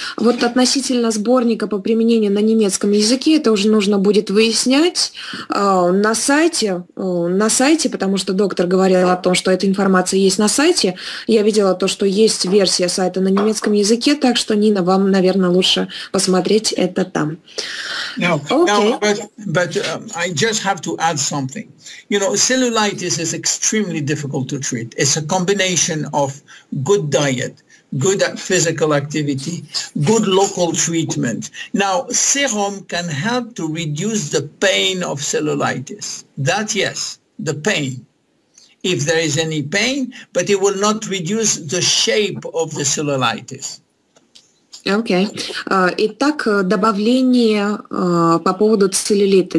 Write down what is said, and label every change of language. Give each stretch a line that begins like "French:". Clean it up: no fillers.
Russian: Вот относительно сборника по применению на немецком языке, это уже нужно будет выяснять на сайте, потому что доктор говорил о том, что эта информация есть на сайте. Я видела то, что есть версия сайта на немецком языке, так что, Нина, вам, наверное, лучше посмотреть это там.
English: But I just have to add something. You know, cellulitis is extremely difficult to treat. It's a combination of good diet, good physical activity, good local treatment. Now, serum can help to reduce the pain of cellulitis. That, yes, the pain, if there is any pain, but it will not reduce the shape of the cellulitis.
Russian: Окей. Итак, добавление по поводу целлюлита.